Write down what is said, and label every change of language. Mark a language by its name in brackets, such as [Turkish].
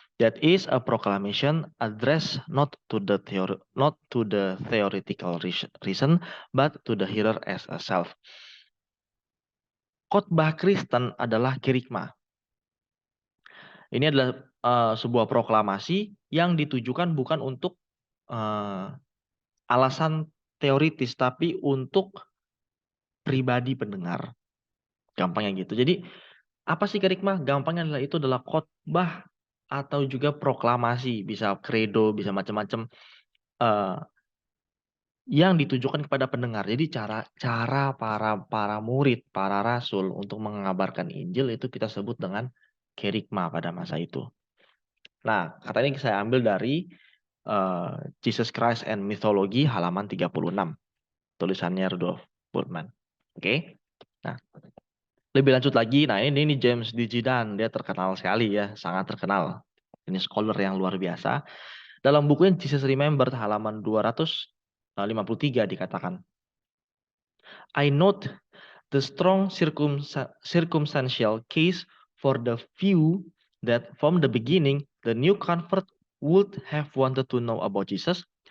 [English] That is a proclamation addressed not to the theoretical reason, but to the hearer as a self. [Indonesian] Khotbah Kristen adalah kerygma. Ini adalah sebuah proklamasi yang ditujukan bukan untuk alasan teoritis, tapi untuk pribadi pendengar. Gampangnya gitu. Jadi apa sih kerygma? Gampangnya adalah itu adalah khotbah atau juga proklamasi, bisa kredo, bisa macam-macam yang ditujukan kepada pendengar. Jadi cara para murid, para rasul untuk mengabarkan Injil itu kita sebut dengan kerygma pada masa itu. Nah, kata ini saya ambil dari Jesus Christ and Mythology halaman 36. Tulisannya Rudolf Bultmann. Oke. Nah, lebih lanjut lagi, nah ini James D. Gidan, dia terkenal sekali ya, sangat terkenal. Ini scholar yang luar biasa. Dalam bukunya Jesus Remembered halaman 253 dikatakan, [English] I note the strong circumstantial case for the view that from the beginning the new convert would have wanted to know about Jesus,